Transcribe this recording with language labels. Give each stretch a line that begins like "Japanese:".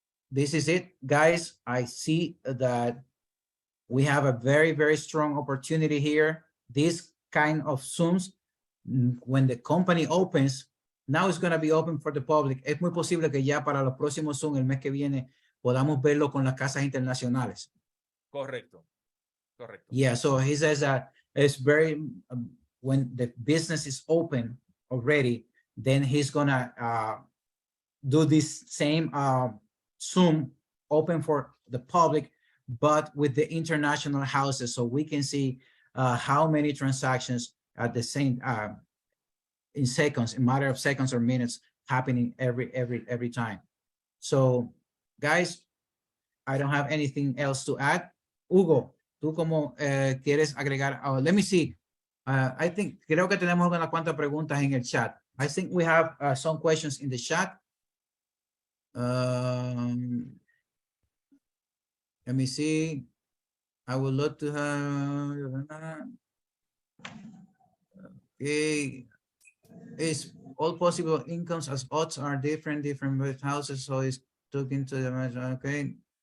English: this is it, guys. I see that we have a very, very strong opportunity here. This kind of Zooms, when the company opens, now it's going to be open for the public.
Spanish: Es muy posible que ya para los próximos Zoom, el mes que viene, podamos verlo con las casas internacionales. Correcto. Correcto.
English: Yeah, so he says that it's very, when the business is open already, then he's going to do this same Zoom open for the public, but with the international houses, so we can see how many transactions at the same in seconds, in matter of seconds or minutes, happening every time. So, guys, I don't have anything else to add.
Spanish: Hugo, tú como quieres agregar?
English: Let me see. I think
Spanish: creo que tenemos unas cuantas preguntas en el chat.
English: I think we have some questions in the chat. Let me see. I would love to have. Okay. Is all possible incomes as odds are different houses, so it's talking to the okay.